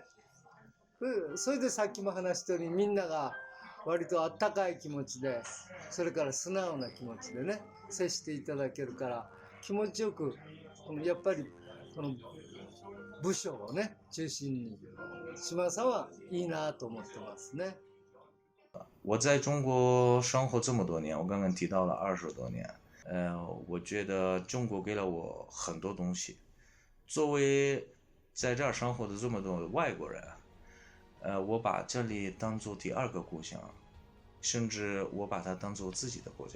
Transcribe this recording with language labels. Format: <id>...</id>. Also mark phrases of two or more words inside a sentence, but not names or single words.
<ja>それでさっきも話したように、みんなが割とあったかい気持ちで、それから素直な気持ちでね、接していただけるから、気持ちよく、やっぱりこの武将をね中心に島さんはいいなと思ってますね。</ja> <zh>我在中国生活这么多年，我刚刚提到了20多年，我觉得中国给了我很多东西。作为在这儿生活的这么多外国人，我把这里当作第2个故乡，甚至我把它当作自己的国家。</zh>